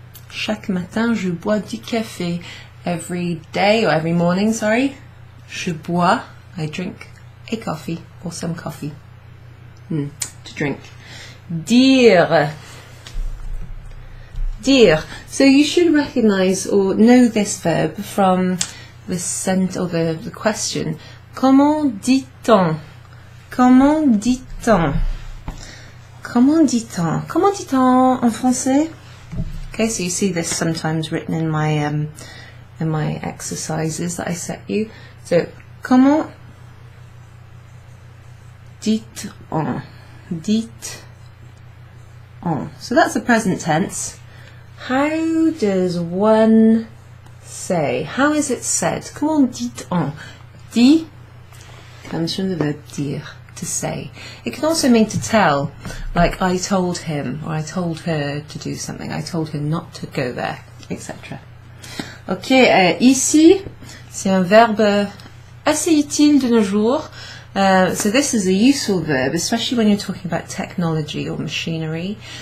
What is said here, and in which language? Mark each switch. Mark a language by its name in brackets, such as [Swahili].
[French] Chaque matin, je bois du café. [English] Every day, or every morning, sorry, [French] je bois, [English] I drink a coffee, or some coffee, to drink. [French] Dire. [English] Dire. So you should recognize or know this verb from the the question. [French] Comment dit-on? Comment dit-on? Comment dit-on? Comment dit-on en français? [English] Okay, so you see this sometimes written in my exercises that I set you. [French] So, comment dit-on? Dit-on. [English] So that's the present tense. How does one say? How is it said? [French] Comment dit-on? [English] Dit comes from the verb dire, to say. It can also mean to tell, like I told him, or I told her to do something, I told her not to go there, etc. [French] Ok, ici, c'est un verbe assez utile de nos jours. [English] So this is a useful verb, especially when you're talking about technology or machinery.